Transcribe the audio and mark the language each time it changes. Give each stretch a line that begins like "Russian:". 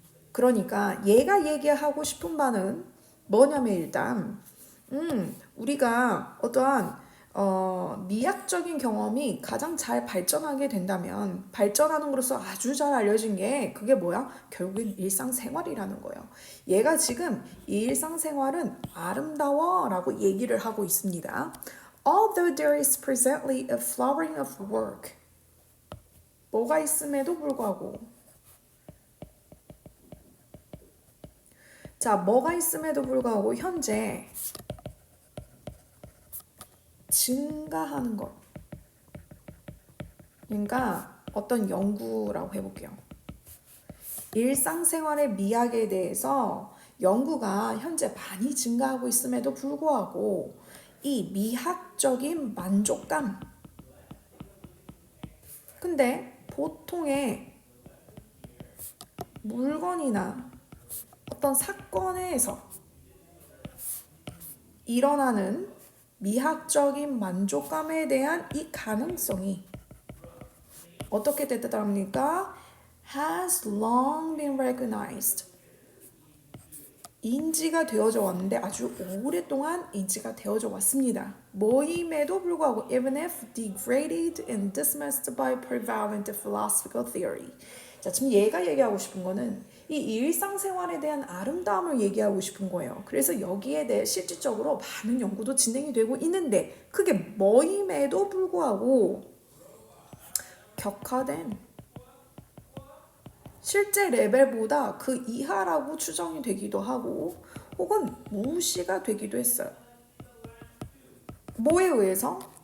Korean: 그러니까 얘가 얘기하고 싶은 바는 뭐냐면 일단 우리가 어떠한 미학적인 경험이 가장 잘 발전하게 된다면 발전하는 것으로서 아주 잘 알려진 게 그게 뭐야? 결국엔 일상생활이라는 거예요. 얘가 지금 이 일상생활은 아름다워 라고 얘기를 하고 있습니다.
English: Although there is presently a flowering of work.
Korean: 뭐가 있음에도 불구하고 자, 뭐가 있음에도 불구하고 현재 증가하는 것. 그러니까 어떤 연구라고 해볼게요. 일상생활의 미학에 대해서 연구가 현재 많이 증가하고 있음에도 불구하고 이 미학적인 만족감. 근데 보통의 물건이나 어떤 사건에서 일어나는 미학적인 만족감에 대한 이 가능성이 어떻게 됐답니까?
English: Has long been recognized.
Korean: 인지가 되어져 왔는데 아주 오랫동안 인지가 되어져 왔습니다. 뭐임에도 불구하고
English: even if degraded and dismissed by prevalent philosophical theory.
Korean: 자, 지금 얘가 얘기하고 싶은 거는 이 일상생활에 대한 아름다움을 얘기하고 싶은 거예요. 그래서 여기에 대해 실질적으로 많은 연구도 진행이 되고 있는데 그게 뭐임에도 불구하고 격화된 실제 레벨보다 그 이하라고 추정이 되기도 하고 혹은 무시가 되기도 했어요. 뭐에 의해서?